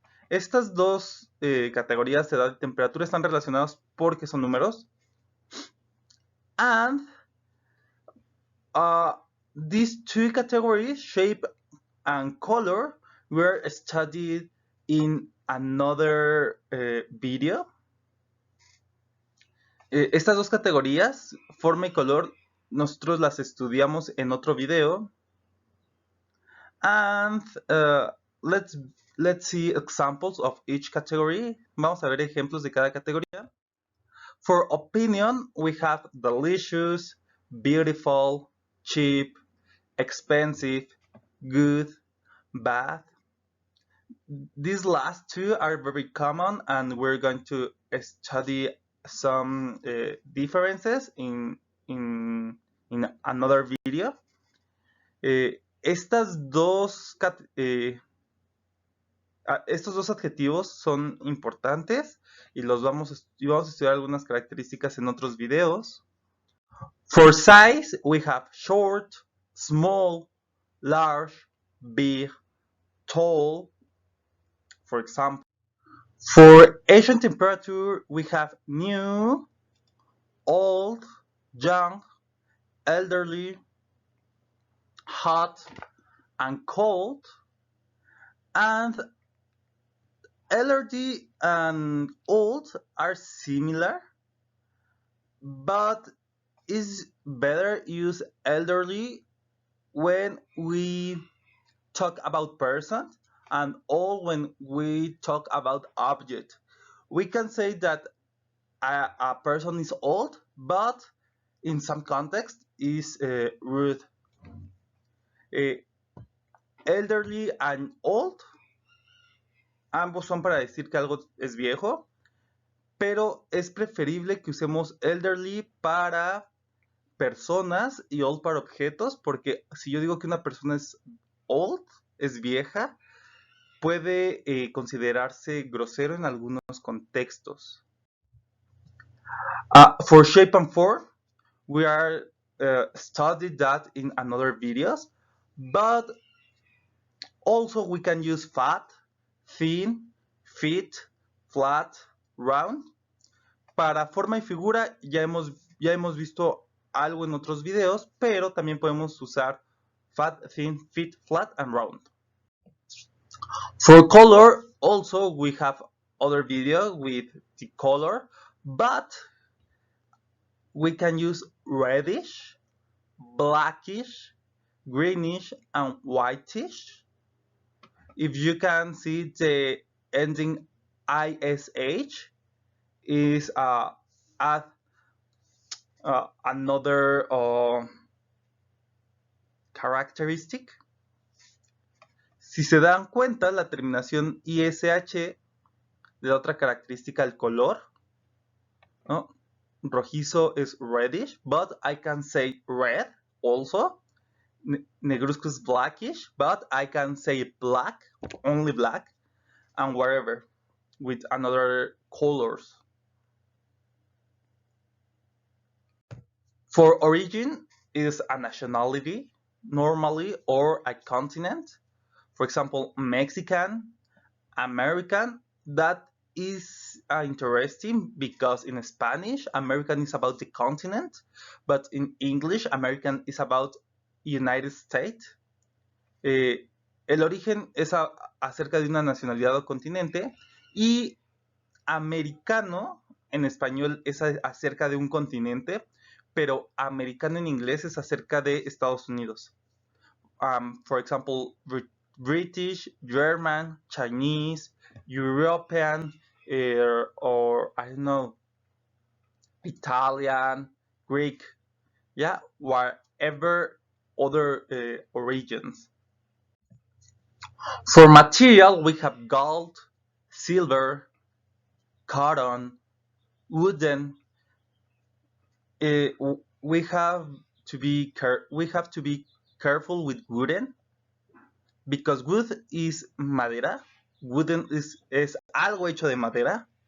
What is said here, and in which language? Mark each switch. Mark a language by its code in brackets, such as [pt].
[es] Estas 2 categorías de edad y temperatura están relacionadas porque son números. [en] And these 2 categories, shape and color, were studied in another video. [es] Estas 2 categorías, forma y color, nosotros las estudiamos en otro video. [en] And let's see examples of each category. Vamos a ver ejemplos de cada categoría. For opinion, we have delicious, beautiful, cheap, expensive, good, bad. These last 2 are very common, and we're going to study some differences in another video. [es] Estos 2 adjetivos son importantes y vamos a estudiar algunas características en otros videos. [en] For size, we have short, small, large, big, tall, for example. For age and temperature, we have new, old, young, elderly, hot, and cold. And elderly and old are similar, but it's better use elderly when we talk about person, and old when we talk about object. We can say that a person is old, but in some context is rude. Elderly and old, [es] ambos son para decir que algo es viejo, pero es preferible que usemos elderly para personas y old para objetos, porque si yo digo que una persona es old, es vieja, puede considerarse grosero en algunos contextos. [en] For shape and form, we are studied that in another videos, but also we can use fat, thin, fit, flat, round. [es] Para forma y figura ya hemos visto algo en otros videos, pero también podemos usar [en] fat, thin, fit, flat, and round. For color, also we have other video with the color, but we can use reddish, blackish, greenish, and whitish. If you can see, the ending ish is add another characteristic. [es] Si se dan cuenta, la terminación ish le da otra característica al color, ¿no? Rojizo es [en] reddish, but I can say red also. Negruzco is blackish, but I can say black, only black, and whatever, with another colors. For origin is a nationality, normally, or a continent. For example, Mexican, American. That is interesting because in Spanish, American is about the continent, but in English, American is about United States. [es] El origen es acerca de una nacionalidad o continente y americano en español es acerca de un continente, pero americano en inglés es acerca de Estados Unidos. [en] For example, British, German, Chinese, European, or I don't know, Italian, Greek, yeah, whatever other origins. For material, we have gold, silver, cotton, wooden. We have to be careful with wooden because wood is madera. [es] Wooden es algo hecho de madera.